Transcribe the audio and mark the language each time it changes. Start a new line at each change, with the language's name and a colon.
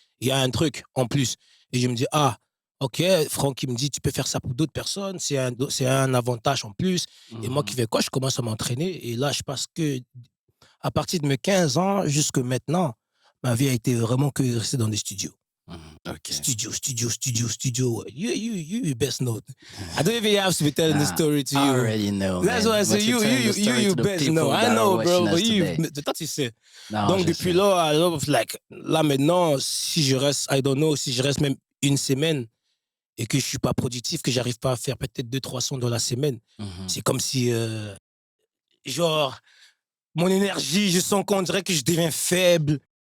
French: Il y a un truc en plus. Et je me dis, OK, Franck, il me dit, tu peux faire ça pour d'autres personnes, c'est un avantage en plus. Et moi qui fais quoi? Je commence à m'entraîner. Et là, je pense que à partir de mes 15 ans jusque maintenant, ma vie a été vraiment que rester dans des studios.
English: Okay. Studio. You best know. I don't even have to be telling the story to you. I already know. That's why I say you best know. I know, bro. But
French: toi, tu sais. Donc, depuis là, là maintenant, si je reste,
English: I don't know,
French: si je reste même une semaine, et que je ne suis pas productif, que je n'arrive pas à faire peut-être 2-3 sons dans la semaine, c'est comme si, genre, mon énergie, je sens qu'on dirait que je deviens faible.